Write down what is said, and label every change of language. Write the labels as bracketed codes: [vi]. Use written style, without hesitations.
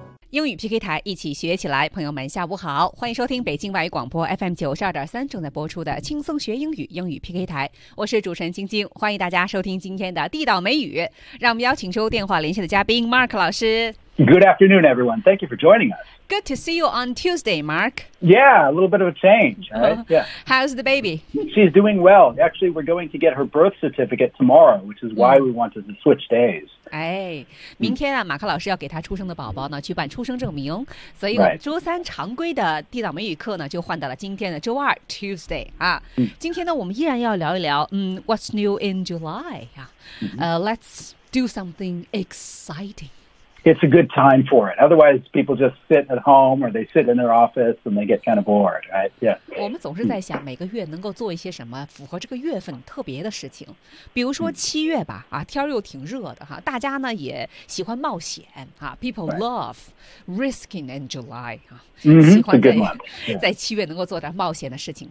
[zh] 英语 PK 台，一起学起来。朋友们下午好，欢迎收听北京外语广播 FM92.3 正在播出的轻松学英语英语 PK 台，我是主持人晶晶，欢迎大家收听今天的地道美语。让我们邀请收电话连线的嘉宾 Mark 老师。 [en] Good afternoon everyone, thank you for joining us. Good to see you on Tuesday, Mark. Yeah, a little bit of a change, right? Yeah. How's the baby? She's doing well. Actually, we're going to get her birth certificate tomorrow, which is why we wanted to switch days. [zh] 哎，明天啊，马克老师要给他出生的宝宝呢去办出生证明，所以我们周三常规的地道美语课呢就换到了今天的周二 Tuesday 啊。今天呢，我们依然要聊一聊， [en] What's new in July? Let's do something exciting. It's a good time for it. Otherwise, people just sit at home or they sit in their office and they get kind of bored, right? Yeah. [zh] 我们总是在想每个月能够做一些什么符合这个月份特别的事情。比如说七月吧，天又挺热的哈，大家呢也喜欢冒险啊。 [en] People love risking in July. [zh] 喜欢在七月能够做点冒险的事情。